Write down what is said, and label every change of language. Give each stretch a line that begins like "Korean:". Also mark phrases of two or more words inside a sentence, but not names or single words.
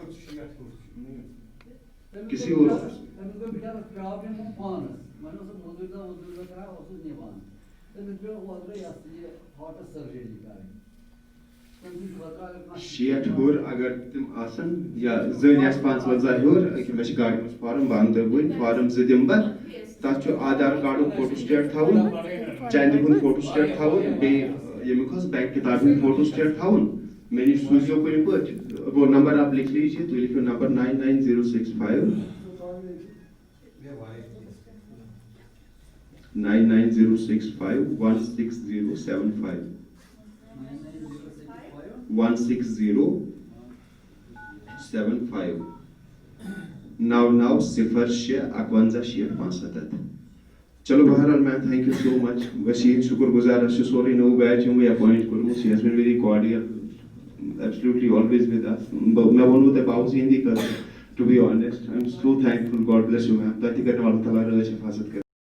Kashmiri: کسی اور شیٹھ ہیوٚر اگر تِم آسن یا زٔنۍ آسہِ 55 ہیوٚر أکیاہ مےٚ چھِ گاڑِ منٛز فارم بہٕ اَنہٕ تۄہہِ وٕنۍ فارم 2 دِمہٕ بہٕ تتھ چھُ آدھار کارڈُک فوٹو سٹیٹ تھاوُن چندِ ہُنٛد فوٹو سٹیٹ تھاوُن بیٚیہِ ییٚمیُک حظ بینک کِتابہِ ہُنٛد فوٹو سٹیٹ تھاوُن. مےٚ نِش سوٗزیو کُنہِ پٲٹھۍ
Urdu: وہ نمبر آپ لکھ لیجیے
Kashmiri: تُہۍ لیکھِو نمبر 99065 16075 16075 99065165.
Urdu: چلو بہرحال
English: ma'am thank you so much.
Kashmiri: بہٕ چھُس شُکُر گُزار اَسہِ چھُ سورُے نوٚو بیچ یِموٕے ایپوینٹ کوٚرمُت
English: she has been very cordial absolutely always with us.
Kashmiri: مےٚ ووٚنوٕ تۄہہِ بہٕ آوُس یِہِنٛدی خٲطرٕ
English: To be honest, I'm so thankful. God bless you, ma'am. Tati karne wala tala raj hifazat kare.